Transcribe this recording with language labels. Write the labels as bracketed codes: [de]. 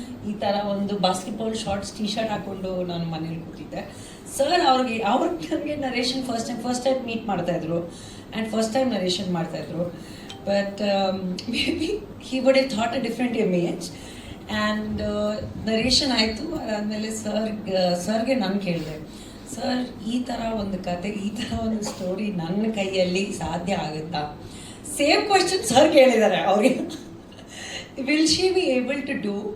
[kn] ಈ ಥರ ಒಂದು ಬಾಸ್ಕೆಟ್ಬಾಲ್ ಶಾರ್ಟ್ಸ್ ಟೀ ಶರ್ಟ್ ಹಾಕ್ಕೊಂಡು ನಾನು ಮನೇಲಿ ಕೂತಿದ್ದೆ. ಸರ್ ಅವ್ರಿಗೆ ನನಗೆ ನರೇಷನ್ ಫಸ್ಟ್ ಟೈಮ್ ಮೀಟ್ ಮಾಡ್ತಾಯಿದ್ರು ಆ್ಯಂಡ್ ಫಸ್ಟ್ ಟೈಮ್ ನರೇಷನ್ ಮಾಡ್ತಾಯಿದ್ರು. [en] but maybe he would have thought a different image. [kn] And narration ಆಯಿತು, ಅದಾದಮೇಲೆ ಸರ್ಗೆ ನಾನು ಕೇಳಿದೆ, ಸರ್ ಈ ಥರ ಒಂದು ಕತೆ, ಈ ಥರ ಒಂದು ಸ್ಟೋರಿ ನನ್ನ ಕೈಯಲ್ಲಿ ಸಾಧ್ಯ ಆಗುತ್ತಾ? ಸೇಮ್ ಕ್ವಶನ್ ಸರ್ ಕೇಳಿದ್ದಾರೆ ಅವ್ರಿಗೆ, [en] Will she be able to do?